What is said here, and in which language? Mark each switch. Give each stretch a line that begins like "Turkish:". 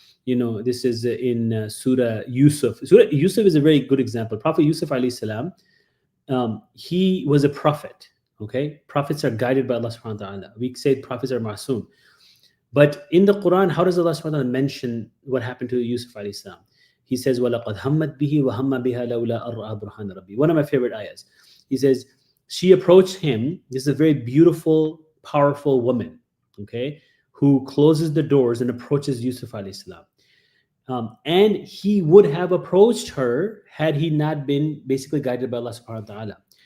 English: This is in Surah Yusuf. Surah Yusuf is a very good example. Prophet Yusuf alayhi salam, he was a prophet. Okay, prophets are guided by Allah subhanahu wa ta'ala. We say prophets are masoom. But in the Quran, how does Allah subhanahu wa ta'ala mention what happened to Yusuf alayhi salam? He says,
Arabic: وَلَقَدْ هَمَّتْ بِهِ وَهَمَّ بِهَا لَوْلَا أَرْأَى بُرْهَانَ رَبِّي.
English: One of my favorite ayahs. He says, she approached him. This is a very beautiful, powerful woman, okay, who closes the doors and approaches Yusuf alayhi salam. And he would have approached her had he not been basically guided by Allah subhanahu wa ta'ala.